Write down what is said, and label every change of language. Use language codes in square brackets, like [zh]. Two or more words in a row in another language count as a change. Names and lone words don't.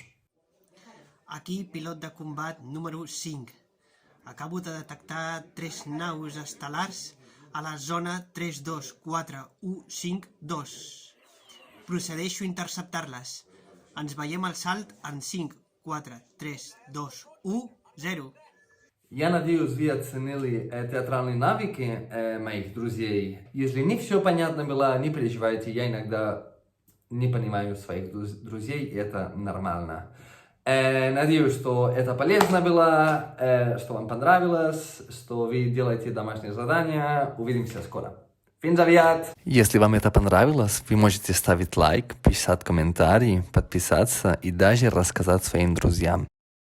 [ca] Aquí, pilot de combat número 5. Acabo de detectar 3 naus estel·lars a la zona 32415-2. Procedeixo a interceptar-les. Ens veiem al salt en 5, 4, 3, 2, 1, 0. [ru] Я надеюсь, вы оценили театральные навыки моих друзей. Если не все понятно было, не переживайте, я иногда не понимаю своих друзей, и это нормально. Надеюсь, что это полезно было, что вам понравилось, что вы делаете домашние задания. Увидимся скоро. [ca] Fins aviat! [ru] Если вам это понравилось, вы можете ставить лайк, писать комментарии, подписаться и даже рассказать своим друзьям.